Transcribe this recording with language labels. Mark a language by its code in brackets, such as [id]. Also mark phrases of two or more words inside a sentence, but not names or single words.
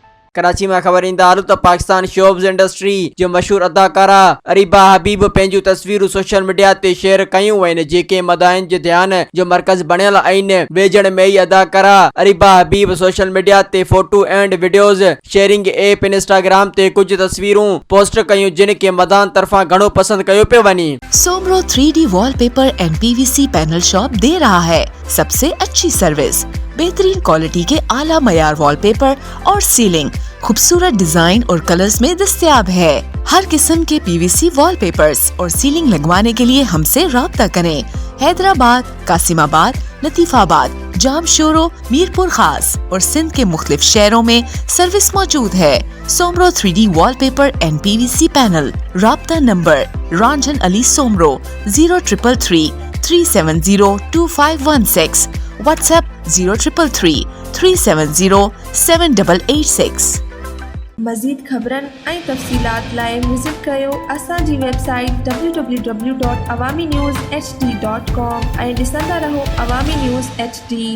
[sd] कराची में ख़बर ईंदालू त पाकिस्तान [en] showbiz industry [sd] जो मशहूर अदाकारा अरीबा हबीब पंहिंजूं तस्वीरूं [en] social media [sd] ते शेयर कयूं आहिनि, जेके मदाइन जे ध्यान जो मरकज़ बणियल आहिनि। वेझड़ में ई अदाकारा अरीबा हबीब [en] social media [sd] ते [en] photo and videos sharing app [sd] इंस्टाग्राम ते कुछ तस्वीरूं पोस्ट कयूं, जिन के मदान तरफा घणो पसंद कयो पियो वञे। [ur] सोमरो [en] 3D wallpaper and PVC panel shop [ur] دے رہا ہے سب سے اچھی سروس، بہترین کوالٹی کے اعلیٰ معیار والپیپر اور سیلنگ خوبصورت ڈیزائن اور کلرز میں دستیاب ہے. ہر قسم کے PVC والپیپرز اور سیلنگ لگوانے کے لیے ہم سے رابطہ کریں. حیدرآباد، قاسم آباد، لطیف آباد، جامشورو، میرپور خاص اور سندھ کے مختلف شہروں میں سروس موجود ہے. [en] Soomro 3D wallpaper and PVC panel. [ur] رابطہ نمبر رنجن علی سومرو 0333 370 2516. واٹس ایپ 0333 370 7886. [sd] मज़ीद ख़बरन ऐं तफ़सीलात लाइ विज़िट कयो असांजी वेबसाइट www.awamiNewsHD.com ऐं ॾिसंदा रहो अवामी न्यूज़ HD।